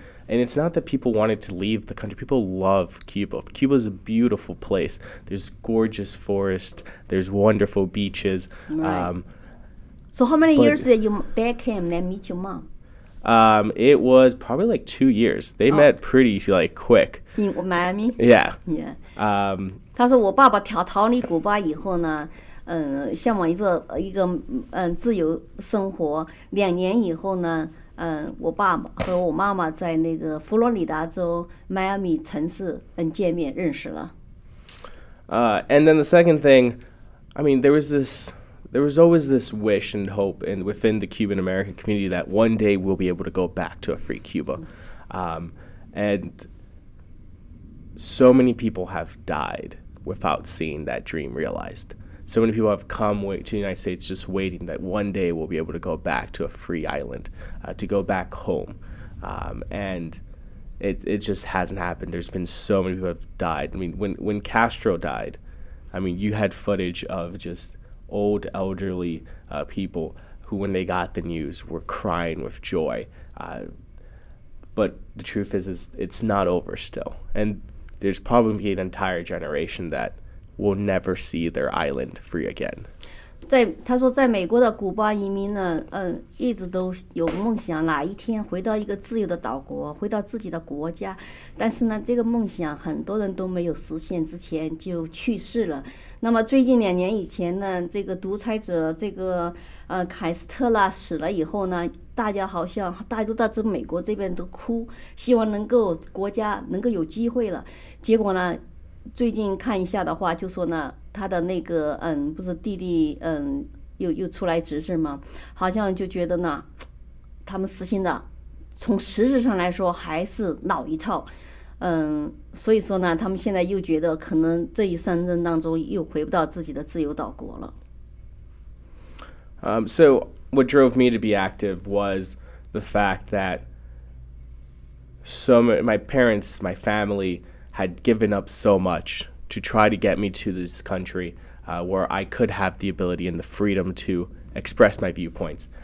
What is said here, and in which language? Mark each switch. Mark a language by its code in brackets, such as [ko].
[en] And it's not that people wanted to leave the country. People love Cuba. Cuba is a beautiful place. There's gorgeous forests. There's wonderful beaches. Right. So how many years did your dad came and then meet your mom? It was probably like 2 years. They met pretty quick. In Miami? Yeah. Yeah. [zh] 他说我爸爸逃离古巴以后呢，向往一个自由生活。 2年以后呢，我爸爸和我妈妈在那个佛罗里达州迈阿密城市见面认识了。 [en] And then the second thing, I mean, there was always this wish and hope within the Cuban American community that one day we'll be able to go back to a free Cuba. And so many people have died without seeing that dream realized. So many people have come to the United States just waiting that one day we'll be able to go back to a free island, to go back home. And it just hasn't happened. There's been so many people who have died. I mean, when Castro died, I mean, you had footage of just old elderly people who, when they got the news, were crying with joy. But the truth is it's not over still. And there's probably an entire generation that will never see their island free again. [zh] 他说在美国的古巴移民呢，一直都有梦想，哪一天回到一个自由的岛国，回到自己的国家。但是呢，这个梦想很多人都没有实现，之前就去世了。那么最近2年以前呢，这个独裁者这个凯斯特拉死了以后呢，大家都到这美国这边都哭，希望能够国家能够有机会了。结果呢，最近看一下的话，就说呢，他的那个不是弟弟又出来执政嘛，好像就觉得呢，他们实行的从实质上来说还是老一套，所以说呢，他们现在又觉得可能这一生任当中又回不到自己的自由岛国了。 [en] So what drove me to be active was the fact that my parents, my family had given up so much to try to get me to this country where I could have the ability and the freedom to express my viewpoints.